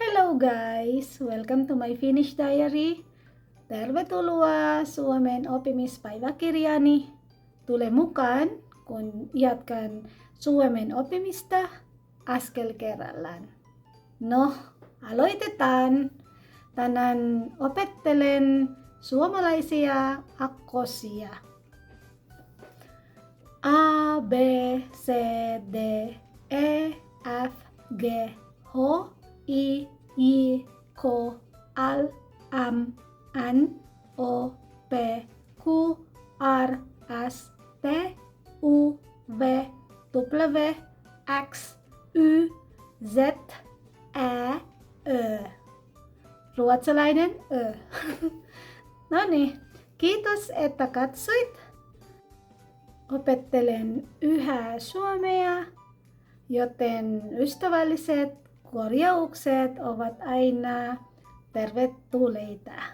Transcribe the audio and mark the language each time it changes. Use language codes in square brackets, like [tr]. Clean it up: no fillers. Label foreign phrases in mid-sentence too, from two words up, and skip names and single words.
[en] Hello guys! Welcome to my Finnish diary. [fi] Tervetuloa Suomen oppimispäiväkirjaani. Tule mukaan, kun jatkan Suomen oppimista askel kerrallaan. No, aloitetaan. Tänään opettelen suomalaisia akkosia. A, B, C, D, E, F, G, H, I, J, K, L, M, N, O, P, Q, R, S, T, U, V, W, X, Y, Z, Ä, Ö. Ruotsalainen Ö. No niin, kiitos että katsoit. Opettelen yhä suomea, joten ystävälliset korjaukset ovat aina tervetulleita.